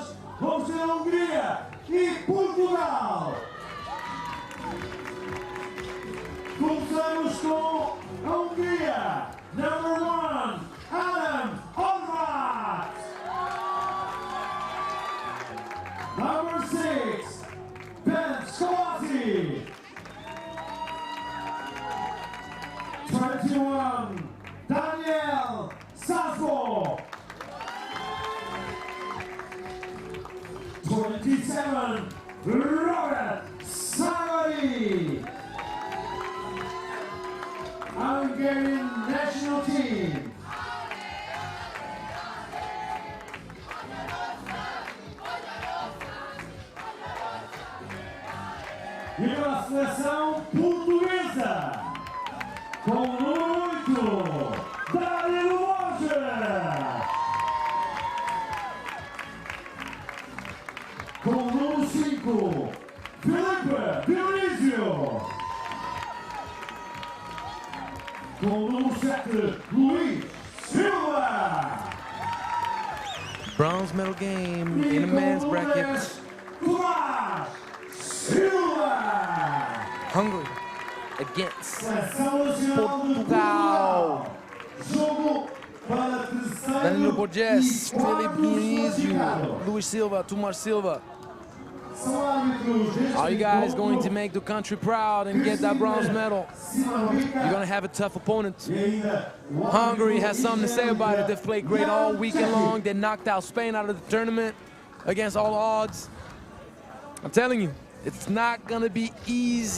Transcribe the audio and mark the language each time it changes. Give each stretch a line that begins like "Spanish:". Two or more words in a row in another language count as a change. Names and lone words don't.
Portuguese: Vamos ter a Hungria e Portugal. Começamos com a Hungria.
English: Number 1, Adam Horvat. Number 6, Ben Skoasi. 21, Daniel Safo. 27, Robert Sagari. Hungarian national team.
Portuguese: E a seleção portuguesa. Com o número 8, Danilo Borges. Com o número 5, Felipe Dionísio. Com o número 7, Luís Silva.
English: Bronze medal game in the men's bracket. Luís Silva. Hungary against Portugal. Danilo Borges, Felipe Dionísio, Luís Silva, Tomás Silva. Are you guys going to make the country proud and get that bronze medal? You're going to have a tough opponent. Hungary has something to say about it. They've played great all weekend long. They knocked out Spain out of the tournament against all odds. I'm telling you, it's not going to be easy.